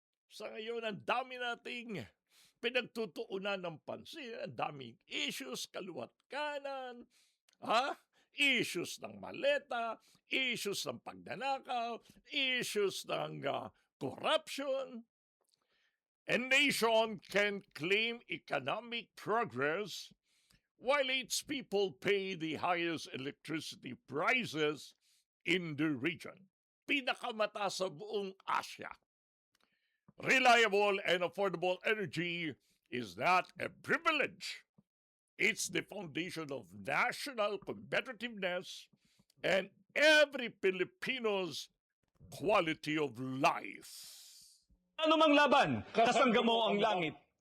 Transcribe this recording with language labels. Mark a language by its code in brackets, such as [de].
[tl] Sa ngayon, ang dami nating pinagtutuunan ng pansin, ang daming issues, kaluwat kanan, issues ng maleta, issues ng pagnanakaw, issues ng corruption. [en] A nation can claim economic progress while its people pay the highest electricity prices in the region. [tl] Pinakamataas sa buong Asia. [en] Reliable and affordable energy is not a privilege. It's the foundation of national competitiveness and every Filipino's quality of life. [tl] Ano mang laban, kasangga mo ang langit.